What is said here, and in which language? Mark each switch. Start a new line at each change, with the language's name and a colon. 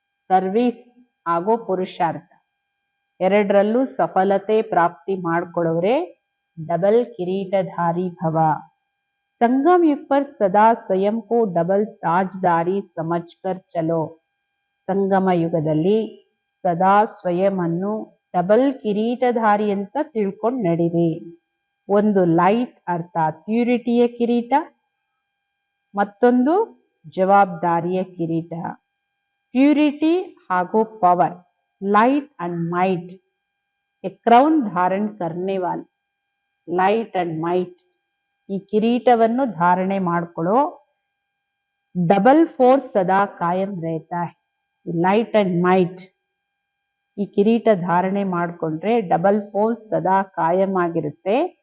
Kannada: Service ಹಾಗೂ ಪುರುಷಾರ್ಥ ಎರಡರಲ್ಲೂ ಸಫಲತೆ ಪ್ರಾಪ್ತಿ ಮಾಡ್ಕೊಳ್ಳೋರೆ
Hindi: डबल किरीटधारी भव. संगम युग पर सदा स्वयं को डबल ताजदारी समझकर चलो.
Kannada: ಸಂಗಮ ಯುಗದಲ್ಲಿ ಸದಾ ಸ್ವಯಂವನ್ನು ಡಬಲ್ ಕಿರೀಟಧಾರಿ ಅಂತ ತಿಳ್ಕೊಂಡು ನಡೀರಿ. ಒಂದು ಲೈಟ್ ಅರ್ಥಾತ್ ಪ್ಯೂರಿಟಿಯ ಕಿರೀಟ, ಮತ್ತೊಂದು ಜವಾಬ್ದಾರಿಯ ಕಿರೀಟ. ಪ್ಯೂರಿಟಿ ಹಾಗೂ power,
Hindi: light and might, A crown धारण करने वाले लाइट एंड माइट,
Kannada: ಈ ಕಿರೀಟವನ್ನು ಧಾರಣೆ ಮಾಡ್ಕೊಳ್ಳೋ ಡಬಲ್ ಫೋರ್ಸ್ ಸದಾ ಕಾಯಂ
Hindi: रहता है.
Kannada: ಲೈಟ್ ಅಂಡ್ ಮೈಟ್, ಈ ಕಿರೀಟ ಧಾರಣೆ ಮಾಡ್ಕೊಂಡ್ರೆ ಡಬಲ್ ಫೋರ್ಸ್ ಸದಾ ಕಾಯಂ ಆಗಿರುತ್ತೆ.